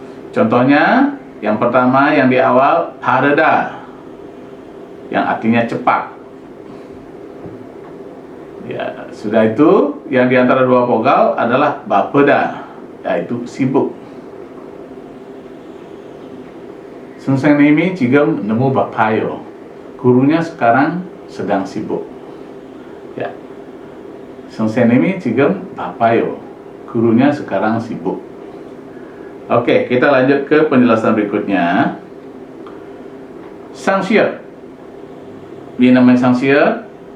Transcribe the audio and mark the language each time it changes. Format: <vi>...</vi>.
<id>Contohnya, yang pertama yang di awal pareda, yang artinya cepat. Ya, sudah itu yang di antara dua vokal adalah bapeda, yaitu sibuk.</id> <ko>선생님이 지금 너무 바빠요.</ko> <id>Gurunya sekarang sedang sibuk.</id> <ko>Ya. 선생님이 지금 바빠요.</ko> <id>Gurunya sekarang sibuk. Oke, kita lanjut ke penjelasan berikutnya. Sangsiat. Ini namanya sangsiat.</id>